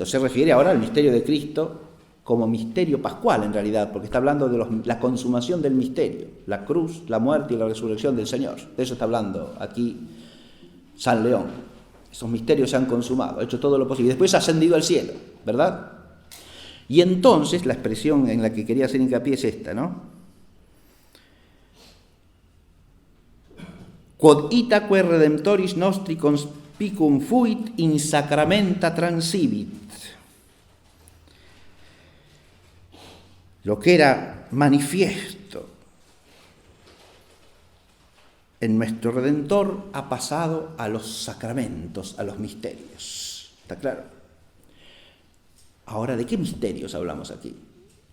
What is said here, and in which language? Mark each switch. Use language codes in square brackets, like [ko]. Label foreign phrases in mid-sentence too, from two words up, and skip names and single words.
[es] Se refiere ahora al misterio de Cristo como misterio pascual en realidad, porque está hablando de la consumación del misterio, la cruz, la muerte y la resurrección del Señor. De eso está hablando aquí San León. Esos misterios se han consumado, ha hecho todo lo posible. Después ha ascendido al cielo, ¿verdad? Y entonces, la expresión en la que quería hacer hincapié es esta, ¿no? [la] Quod itaque redemptoris nostri conspicum fuit in sacramenta transivit. [es] Lo que era manifiesto en nuestro Redentor ha pasado a los sacramentos, a los misterios. ¿Está claro? Ahora, ¿de qué misterios hablamos aquí?